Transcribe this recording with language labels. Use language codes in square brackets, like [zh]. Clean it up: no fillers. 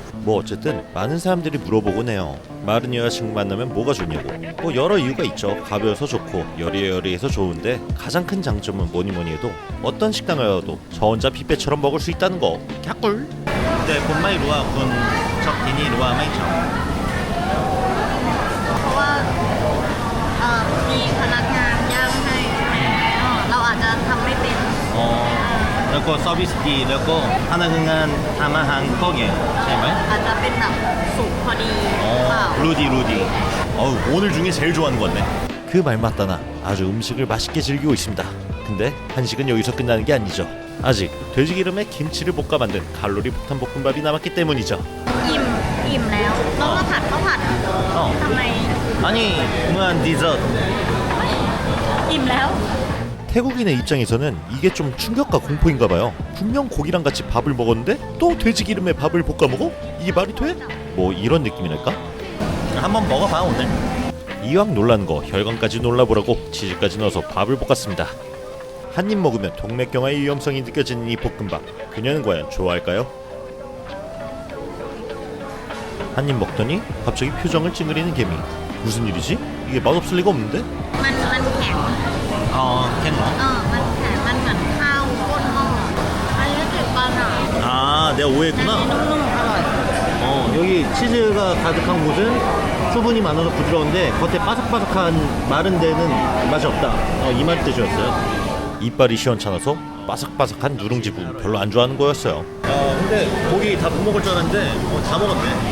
[ko] 뭐 어쨌든 많은 사람들이 물어보곤 해요. 마른 여자친구 만나면 뭐가 좋냐고. 뭐 여러 이유가 있죠. 가벼워서 좋고 여리여리해서 좋은데 가장 큰 장점은 뭐니 해도 어떤 식당을 가도 저 혼자 뷔페처럼 먹을 수 있다는 거. 갸꿀. 네, 본마이 루아 군 적디니 루아 마이청. [th] เพราะว่ามีพนักงานย่างให้เราอาจจะทำไม่เป็น แล้วก็ 서비스ดีแล้วก็พนักงานทำอาหารก็เก่งใช่ไหม อาจจะเป็นแบบสุกพอดีหรือเปล่า [ko] 루디 오늘 중에 제일 좋아하는 건데. 그 말 맞다나 아주 음식을 맛있게 즐기고 있습니다. 근데 한식은 여기서 끝나는 게 아니죠. 아직 돼지기름에 김치를 볶아 만든 칼로리 폭탄 볶음밥이 남았기 때문이죠. [th] อิ่มแล้วแล้วก็ผัดข้าวผัดทำไม [ko] 아니 무한 디저트. [th] อิ่มแล้ว [ko] 태국인의 입장에서는 이게 좀 충격과 공포인가 봐요. 분명 고기랑 같이 밥을 먹었는데 또 돼지기름에 밥을 볶아 먹어? 이게 말이 돼? 뭐 이런 느낌이랄까? 한번 먹어봐 오늘. 이왕 놀라는 거 혈관까지 놀라보라고 치즈까지 넣어서 밥을 볶았습니다. 한 입 먹으면 동맥경화의 위험성이 느껴지는 이 볶음밥. 그녀는 과연 좋아할까요? 한 입 먹더니 갑자기 표정을 찡그리는 개미. 무슨 일이지? 이게 맛없을 리가 없는데? [th] มันแข็ง [ko] 캔 거? [th] มันแข็งมันเหมือนข้าวก้นหม้ออันนี้ติดปลาหนา [ko] 아 내가 [th] อัน [ko] 오해했구나. [th] นี้นุ่มๆอร่อย [ko] 여기 치즈가 가득한 곳은 수분이 많아서 부드러운데 겉에 바삭바삭한 마른 데는 맛이 없다. 이 말 뜻이었어요. 이빨이 시원찮아서 바삭바삭한 누룽지 부분 별로 안 좋아하는 거였어요. 근데 고기 다 못 먹을 줄 알았는데 다 먹었네.